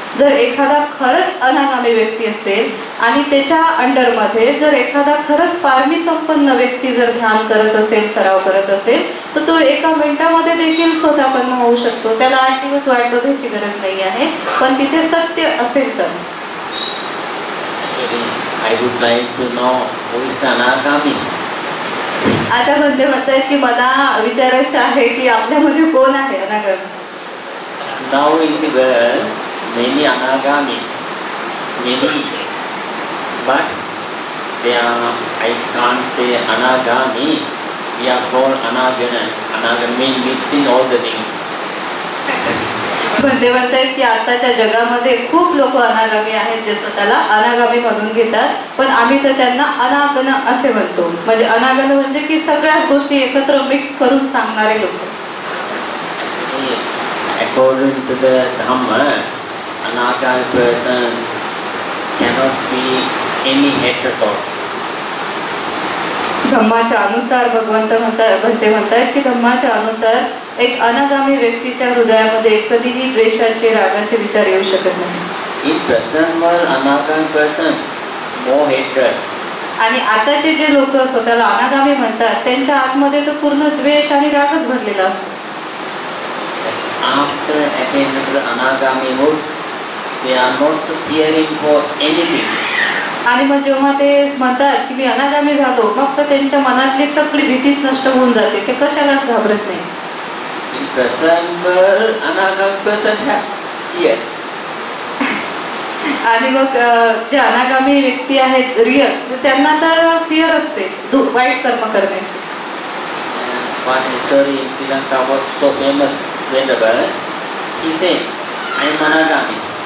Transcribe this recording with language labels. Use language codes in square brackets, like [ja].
[mr] जर एखादा खरंच अनागामी व्यक्ती असेल आणि त्याच्या अंडरमध्ये जर एखादा खरंच पारमी संपन्न व्यक्ती जर ध्यान करत असेल, सराव करत असेल तर तो 1 मिनिटामध्ये देखील स्वतःपन्न होऊ शकतो. त्याला 8 दिवस वाट बघायची गरज नाही आहे, पण तिथे सत्य असेल तर. [en] I would like to know who is the anagami. [mr] आता भंते म्हणतायत की मला विचारायचं आहे की आपल्यामध्ये कोण आहे अनागामी. [en] Now in the world, many anagami, many, but they are, I can't say anagami, we are called anagana. Anagami mixing all the things. [mr] म्हणते म्हणतायत की आताच्या जगामध्ये खूप लोक अनागामी आहेत जे स्वतःला अनागामी म्हणून घेतात, पण आम्ही तर त्यांना अनागन असे म्हणतो. म्हणजे अनागन म्हणजे की सगळ्याच गोष्टी एकत्र मिक्स करून सांगणारे लोक. [en] According to the Dhamma, anagami person cannot be any hatred thoughts. [mr] धम्माच्या अनुसार भगवंत म्हणतायत की धम्माच्या अनुसार एक अनागामी व्यक्तीच्या हृदयामध्ये कधीही द्वेषाचे रागाचे विचार येऊ शकत नाही. [en] In present world, anagami person more hatred. [mr] आणि आताचे जे लोक स्वतःला अनागामी म्हणतात त्यांच्या आतमध्ये तर पूर्ण द्वेष आणि रागच भरलेला असतो. [en] After attaining to the anagamihood, they are not fearing for anything. [mr] आणि मग जेव्हा ते म्हणतात की मी अनागामी झालो, मग तर त्यांच्या मनातली सगळी भीतीच नष्ट होऊन जाते. ते कशालाच घाबरत नाही. [en] In present world, anagami person have fear. [mr] आणि मग जे अनागामी व्यक्ती आहेत रियल, त्यांना तर फिअर असते वाईट कर्म करण्याची. [en] One story in Sri Lanka was so famous. Venerable, he said, I am anagami.